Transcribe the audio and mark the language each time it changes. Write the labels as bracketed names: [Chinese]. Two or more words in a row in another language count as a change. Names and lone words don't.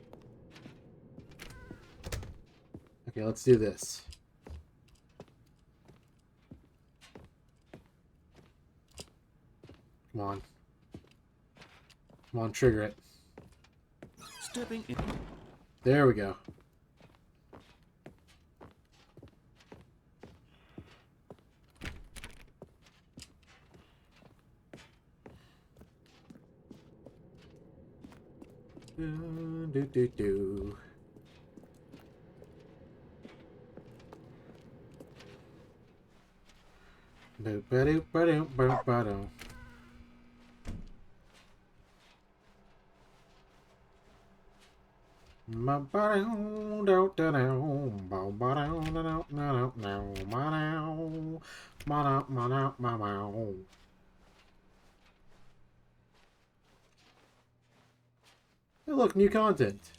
[English] Okay, let's do this. Come on. Come on, trigger it. Stepping in. There we go. Do do do. Do ba do ba do ba ba do. Ma ba do do do do. Ba ba do do do do do. Ma do. Ma do ma do ma ma. Hey, look, new content.